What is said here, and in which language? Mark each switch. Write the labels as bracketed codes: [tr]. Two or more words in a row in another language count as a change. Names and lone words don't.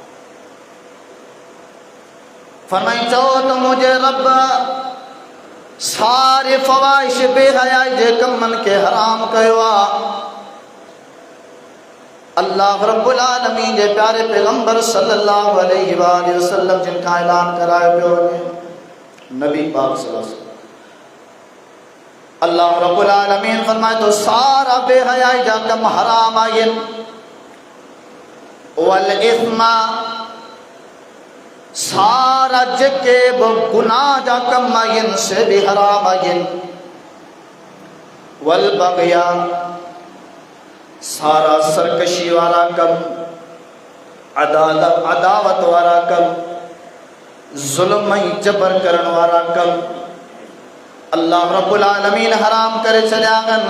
[sd] फरमाई चओ त मुंहिंजे रब सारे फवाहिश बेहयाई जे कमनि खे हराम कयो आहे। [ar] الله رب العالمين [sd] जे प्यारे पैगंबर [ar] صلى الله عليه وسلم [sd] जिन खां ऐलान करायो पियो वञे, नबी पाक [ar] صلى الله عليه وسلم, الله رب العالمين [sd] फरमाए तो सारा बेहयाई जा कम हराम आहिनि। [ar] والإثم, [sd] सारा जेके बि गुनाह जा कम आहिनि से बि हराम आहिनि। [ar] والبغي, [sd] सारा सरकशी वारा कम, अदावत वारा कम, जुल्म ऐं जबर करण वारा कम [ar] الله رب العالمين [sd] हराम करे छॾिया आहिनि।